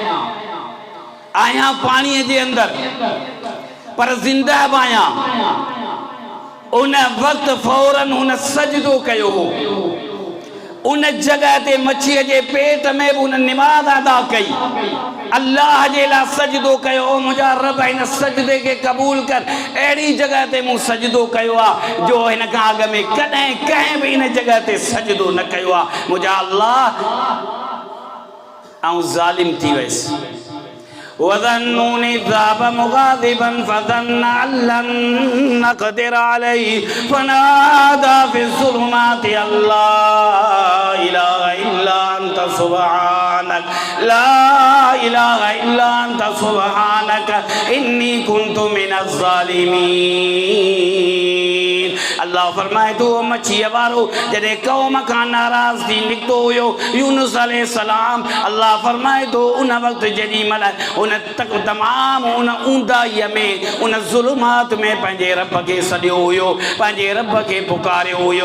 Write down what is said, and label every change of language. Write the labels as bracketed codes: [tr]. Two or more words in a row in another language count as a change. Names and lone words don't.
[sd] पाणीअ जे अंदरि, पर ज़िंदा बि आहियां, उन वक़्तु फौरन हुन सजदो कयो हो, उन जगह ते मच्छीअ जे पेट में बि उन निमाज़ अदा कई, अल्लाह जे लाइ सजदो कयो, ओ मुंहिंजा रब हिन सजदे खे क़बूल कर। अहिड़ी जगह ते मूं सजदो कयो आहे जो हिन खां अॻु में कॾहिं कंहिं बि हिन जगह ते सजदो न कयो आहे। मुंहिंजा अल्लाह आउं ज़ालिम थी वियुसि। [ar] وَظَنُّونِ ذَهَبَ مُغَاضِبًا فَظَنَّ أَن لَّن نَّقْدِرَ عَلَيْهِ فَنَادَىٰ فِي الظُّلُمَاتِ أَن لَّا إِلَٰهَ إِلَّا أَنتَ سُبْحَانَكَ لَا إِلَٰهَ إِلَّا أَنتَ سُبْحَانَكَ إِنِّي كُنتُ مِنَ الظَّالِمِينَ। [sd] अल्लाह फरमाए थो मच्छीअ वारो जॾहिं क़ौम खां नाराज़ थी निकितो हुयो यूनुस अलैहिस्सलाम, अल्लाह फरमाए थो उन वक़्तु जेॾी महिल उन तमामु उन ऊंदाहीअ में, उन ज़ुल्मात में पंहिंजे रब खे सॾियो हुयो, पंहिंजे रब खे पुकारियो हुयो।